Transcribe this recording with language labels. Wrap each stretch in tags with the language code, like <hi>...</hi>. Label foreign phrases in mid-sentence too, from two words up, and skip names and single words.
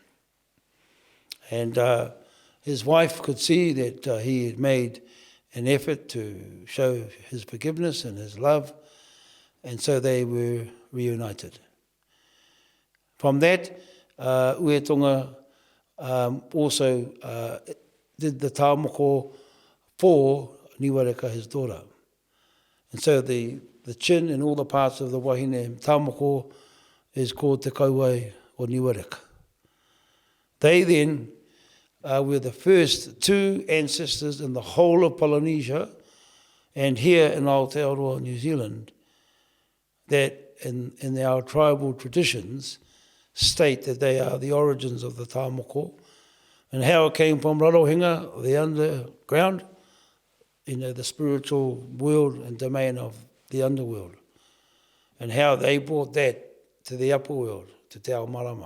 <en>And his wife could see that he had made an effort to show his forgiveness and his love, and so they were reunited. From that, Uetonga also did the tāmoko for Niwareka, his daughter. And so the chin and all the parts of the</en> <mi>wahine tāmoko</mi> <en>is called</en> <mi>te kauae</mi> <en>or Niwareka. They then were the first two ancestors in the whole of Polynesia and here in Aotearoa, New Zealand, that in our tribal traditions state that they are the origins of the tāmoko, and how it came from Rarohinga, the underground, the spiritual world and domain of the underworld, and how they brought that to the upper world, to Te Ao Marama.</en>